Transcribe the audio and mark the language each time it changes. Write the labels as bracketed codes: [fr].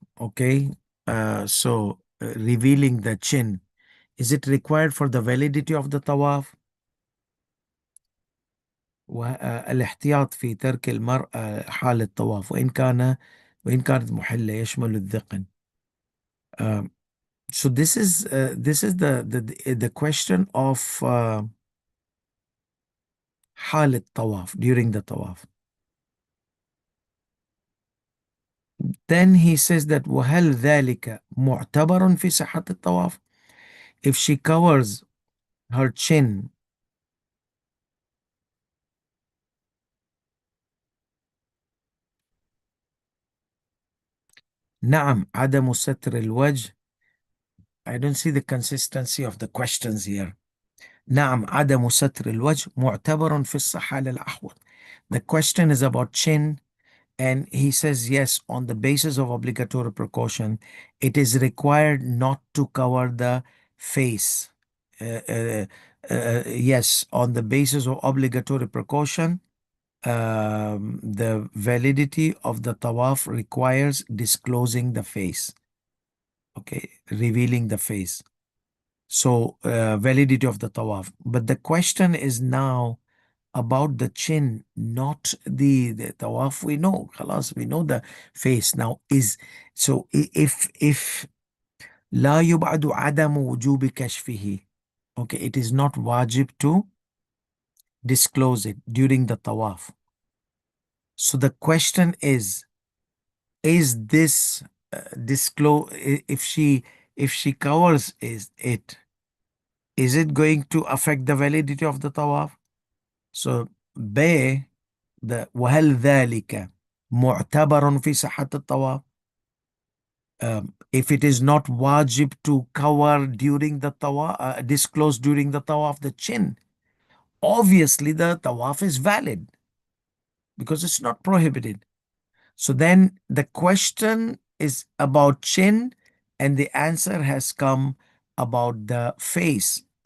[en] Okay, revealing the chin, is it required for the validity of the tawaf? [ar] والاحتياط في ترك المرأة حال الطواف وإن كانت محلة يشمل الذقن. [en] So this is the question of [ar] حال الطواف, [en] during the tawaf. Then he says that [ar] وهل ذلك معتبر في صحة الطواف? [en] If she covers her chin, [ar] نعم عدم ستر الوجه. [en] I don't see the consistency of the questions here. [ar] نعم عدم ستر الوجه معتبر في الصحة للأحوط. [en] The question is about chin, and he says yes, on the basis of obligatory precaution, it is required not to cover the face. Yes, on the basis of obligatory precaution, the validity of the tawaf requires disclosing the face, okay, revealing the face. So validity of the tawaf. But the question is now about the chin, not the tawaf. We know, khalas, we know the face now. Is so if [ar] لا يبعد عدم وجوب كشفه, [en] okay, it is not wajib to disclose it during the tawaf. So the question is this disclose, if she if she covers is it going to affect the validity of the tawaf? So B, the [ar] وهل ذلك معتبر في صحة الطواف? [en] If it is not wajib to cover during the tawaf, disclose during the tawaf the chin, obviously the tawaf is valid because it's not prohibited. So then the question is about chin, and the answer has come about the face.